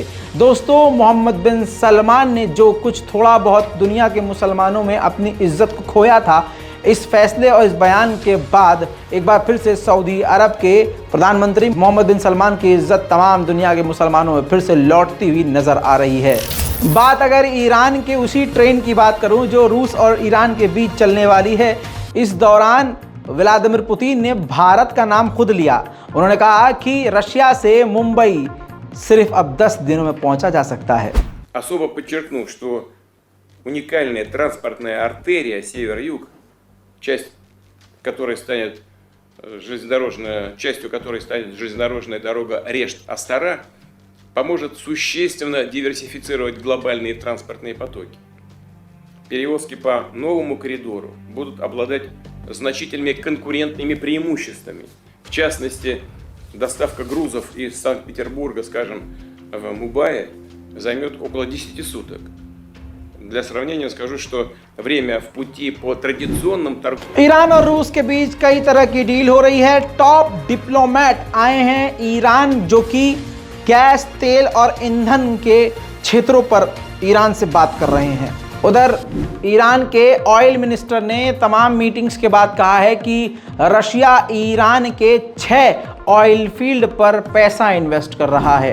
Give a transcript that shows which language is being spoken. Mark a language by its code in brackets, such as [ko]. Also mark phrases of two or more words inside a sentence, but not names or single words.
[hi] दोस्तों, मोहम्मद बिन सलमान ने जो कुछ थोड़ा बहुत दुनिया के मुसलमानों में अपनी इज्जत को खोया था, इस फैसले और इस बयान के बाद एक बार फिर से सऊदी अरब के प्रधानमंत्री मोहम्मद बिन सलमान की इज्जत तमाम दुनिया के मुसलमानों में फिर से लौटती हुई नज़र आ रही है। बात अगर ईरान के उसी ट्रेन की बात करूं जो रूस और ईरान के बीच चलने वाली है, इस दौरान व्लादिमीर पुतिन ने भारत का नाम खुद लिया। उन्होंने कहा कि रशिया से मुंबई सिर्फ अब 10 दिनों में पहुंचा जा सकता है। [ru] Особо подчеркну, что уникальная транспортная артерия север-юг, частью которой станет железнодорожная дорога Решт-Астара, поможет существенно диверсифицировать глобальные транспортные потоки. Перевозки по новому коридору будут обладать значительными конкурентными преимуществами. В частности, доставка грузов из Санкт-Петербурга, скажем, в Мубаи займет около 10 суток. Для сравнения скажу, что время в пути по традиционным торговым... [hi] ईरान और रूस के बीच कई तरह की डील हो रही है। [en] top diplomat [hi] आए हैं ईरान, जो कि गैस, तेल और ईंधन के क्षेत्रों पर ईरान से बात कर रहे हैं। उधर ईरान के [en] oil minister [hi] ने तमाम मीटिंग्स के बाद कहा है कि रशिया ईरान के 6 [en] oil field [hi] पर पैसा इन्वेस्ट कर रहा है।